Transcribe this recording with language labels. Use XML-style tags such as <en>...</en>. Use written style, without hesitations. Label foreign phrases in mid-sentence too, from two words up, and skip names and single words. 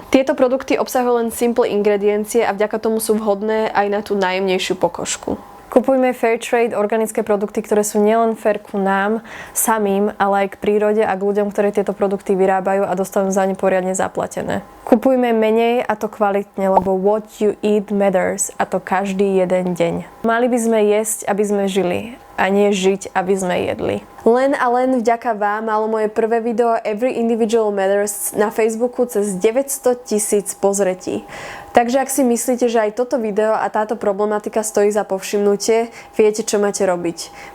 <sk>Tieto produkty obsahujú len simple ingrediencie a vďaka tomu sú vhodné aj na tú najjemnejšiu pokožku. Kupujme</sk> <en>fair trade,</en> <sk>organické produkty, ktoré sú nielen fair ku nám samým, ale aj k prírode a k ľuďom, ktorí tieto produkty vyrábajú a dostanú za ne poriadne zaplatené. Kupujme menej a to kvalitne, lebo</sk> <en>what you eat matters</en> <sk>a to každý jeden deň. Mali by sme jesť, aby sme žili a nie žiť, aby sme jedli. Len a len vďaka vám malo moje prvé video Every Individual Matters na Facebooku cez 900 000 pozretí. Takže ak si myslíte, že aj toto video a táto problematika stojí za povšimnutie, viete, čo máte robiť.</sk>